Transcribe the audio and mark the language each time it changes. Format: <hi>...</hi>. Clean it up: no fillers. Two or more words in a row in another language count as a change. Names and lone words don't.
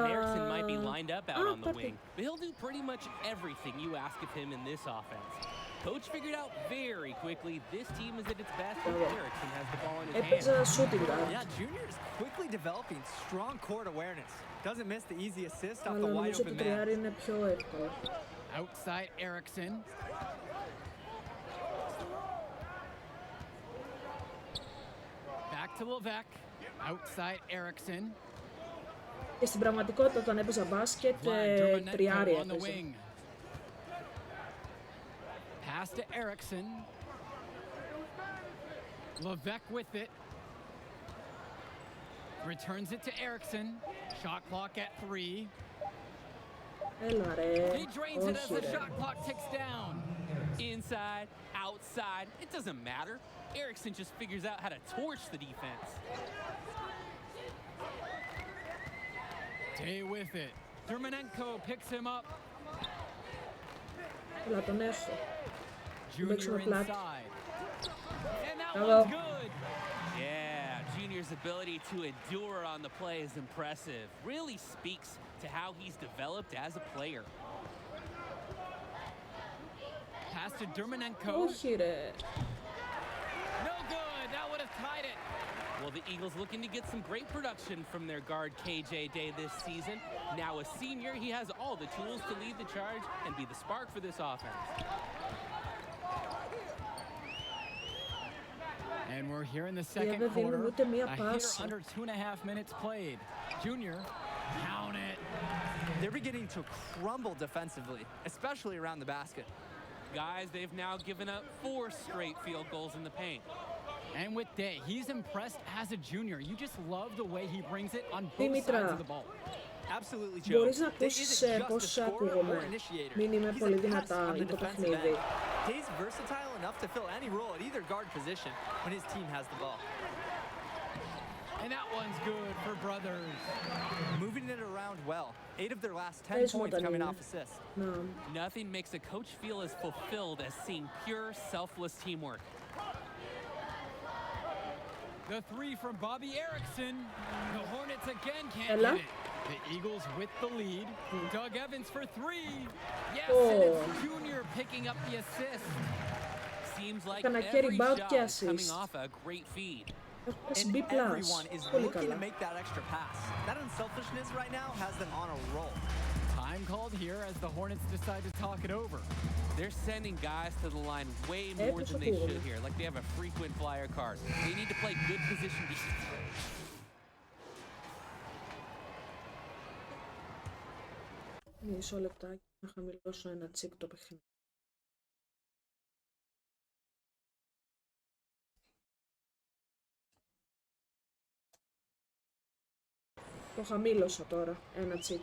<en>And Erickson might be lined up out on the wing, but he'll do pretty much everything you ask of him in this offense. Coach figured out very quickly this team is at its best when Erickson has the ball in his</en> <el>Έπαιζα</el> <en>hands. shooting guard. Yeah, Junior is quickly developing strong court awareness. Doesn't miss the easy assist off</en> <el>Αλλά</el> <en>the wide</en> <el>νομίζω</el> <en>open</en> <el>το</el> <en>man.</en> <el>τριάρι είναι πιο εύκολο.</el> <en>Outside Erickson. Back to Levesque. Outside Erickson.</en> <el>Και στην πραγματικότητα όταν έπαιζα μπάσκετ, τριάρι</el> <en>on the</en> <el>έπαιζα.</el> <en>wing. Pass to Erickson. Levesque with it. Returns it to Erickson. Shot clock at 3.</en> <el>Έλα ρε,</el> <en>He drains it as</en> <el>όχι</el> <en>the</en> <el>ρε.</el> <en>shot clock ticks down. Inside, outside, it doesn't matter. Erickson just figures out how to torch the defense. Day with it. Dermanenko picks him up.</en> <el>Έλα, τον έχω.</el> <en>Junior</en> <el>πλάτη.</el> <en>inside. And that Hello. one's good. Yeah, Junior's ability to endure on the play is impressive. Really speaks to how he's developed as a player. Pass to Dermanenko.</en> <el>Όχι ρε.</el> <en>No good. That would have tied it. Well, the Eagles looking to get some great production from their guard KJ Day this season. Now a senior, he has all the tools to lead the charge and be the spark for this offense. And we're here in the second</en> <el>δεν δίνουν</el> <en>quarter.</en> <el>ούτε μία</el> <en>A hitter</en> <el>πάσα.</el> <en>under 2.5 minutes played. Junior, count it. They're beginning to crumble defensively, especially around the basket. Guys, they've now given up 4 straight field goals in the paint. And with Day, he's impressed as a junior. You just love the way he brings it on both</en> <el>Δήμητρα,</el> <en>sides of the ball. Absolutely, Joe.</en> <el>μπορείς να</el> <en>Day</en> <el>ακούσεις</el> <en>isn't just a</en> <el>πώς</el> <en>scorer or</en> <el>ακούγομαι.</el> <en>initiator.</en> <el>Μην είμαι</el> <en>He's</en> <el>πολύ</el> <en>a pest</en> <el>δυνατά</el> <en>on the</en> <el>για το</el> <en>defensive</en> <el>παιχνίδι.</el> <en>end. Day's versatile enough to fill any role at either guard position when his team has the ball. And that one's good for Brothers. Moving it around well. 8 of their last 10</en> <el>Πες μου</el> <en>points</en> <el>όταν</el> <en>coming</en> <el>είναι.</el> <en>off assists.</en> <el>Να.</el> <en>Nothing makes a coach feel as fulfilled as seeing pure, selfless teamwork. The three from Bobby Erickson. The Hornets again can't</en> <el>Έλα.</el> <en>hit it. The Eagles with the lead. Doug Evans for 3. Yes, Oh. and it's Junior picking up the assist. Seems like</en> <el>Έκανα και</el> <en>every</en> <el>rebound</el> <en>shot</en> <el>και</el> <en>is coming</en> <el>assist.</el> <en>off a great feed.</en> <el>Έχω πέσει And B+.</el> <en>everyone is</en> <el>Πολύ</el> <en>looking</en> <el>καλά.</el> <en>to make that extra pass. That unselfishness right now has them on a roll. Time called here as the Hornets decide to talk it over. They're sending guys to the line way more</en> <el>Έπαιξε</el> <en>than they</en> <el>πολύ.</el> <en>should here, like they have a frequent flyer card. They need to play good position defense.</en> <el>Μισό λεπτάκι να χαμηλώσω ένα τσικ το παιχνίδι. Το χαμήλωσα τώρα, ένα τσικ.</el>